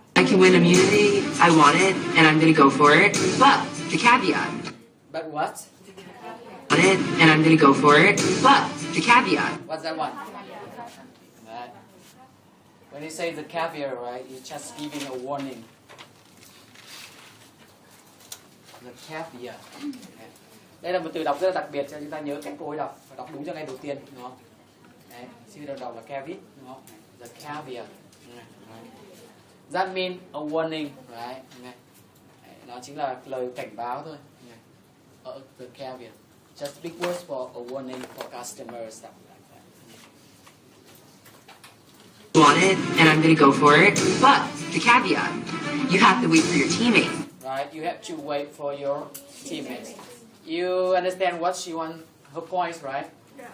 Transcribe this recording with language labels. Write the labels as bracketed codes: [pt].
[en] I can win immunity, I want it, and I'm going to go for it. But the caveat. But what? I want it, and I'm going to go for it. But the caveat. What's that one? Right. When you say the caveat, right, you're just giving a warning. The caveat. Okay. [vi] Đây là một từ đọc rất là đặc biệt cho chúng ta nhớ cách cô ấy đọc. Phải đọc đúng cho ngay đầu tiên, đúng không? Đấy, chữ đầu đọc là caveat, đúng không? [en] The caveat. Right. That means a warning, right? [vi] Đấy, nó chính là lời cảnh báo thôi. [en] The caveat. Just big words for a warning for customers, stuff like that. Want it, and I'm going to go for it. But the caveat, you have to wait for your teammate. Right, you have to wait for your teammates. You understand what she wants, her points, right? Yeah.